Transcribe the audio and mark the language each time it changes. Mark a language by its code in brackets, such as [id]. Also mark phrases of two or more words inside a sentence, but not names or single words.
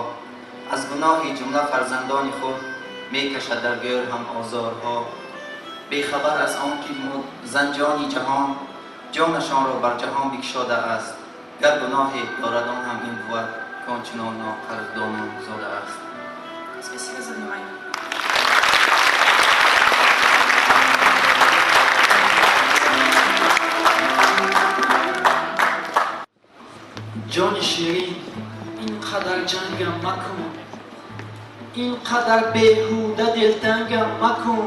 [fa] از گناه جمله فرزندان خود میکشد در گور هم آزارها. بیخبر از آن که زنجانی جهان جانشان را بر جهان بگشاده است. گر گناهی دارد آن هم این بود که آنچنان ناقدردانان زاده است. [ru] Спасибо за внимание. [fa] جان شیرین اینقدر جنگم مکن، اینقدر بیهوده دلتنگم مکن.